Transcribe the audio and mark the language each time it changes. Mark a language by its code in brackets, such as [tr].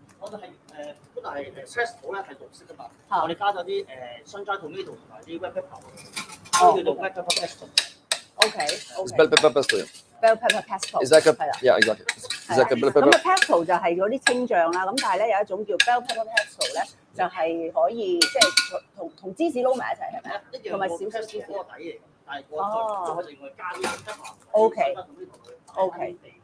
[yue] 我哋係都係pesto 咧係綠色㗎嘛。我哋加咗啲sunshine tomato 同埋啲 red pepper，所以叫做 red pepper pesto。OK。 [en] It's bell pepper pesto. Bell pepper pesto。 Is that yeah, exactly. Is that bell pepper? [yue] 咁啊 pesto 就係嗰啲青醬啦，咁但係咧有一種叫 bell pepper pesto 咧，就係可以即係同芝士撈埋一齊係咪啊？同埋少少芝士。嗰個底嚟，但係我另外加啲 pepper。 OK。